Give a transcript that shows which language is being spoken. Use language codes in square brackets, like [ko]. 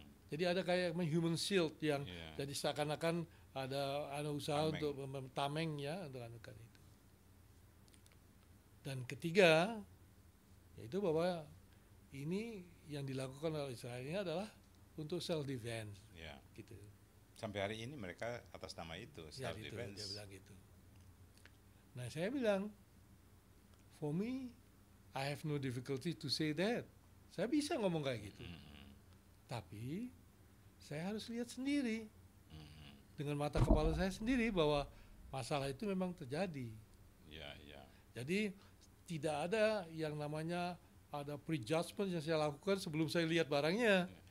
[id] Jadi ada kayak human shield yang jadi seakan-akan ada usaha untuk tameng ya untuk anukan itu. Dan ketiga, yaitu bahwa ini yang dilakukan oleh Israel ini adalah untuk self defense, Ya. gitu. Sampai hari ini mereka atas nama itu Ya, [en] self [id] itu [en] defense. [id] dia bilang gitu. Nah, saya bilang, [en] for me, I have no difficulty to say that. [id] Saya bisa ngomong kayak gitu. Tapi saya harus lihat sendiri dengan mata kepala saya sendiri bahwa masalah itu memang terjadi. Ya, ya. Jadi tidak ada yang namanya ada prejudgment yang saya lakukan sebelum saya lihat barangnya.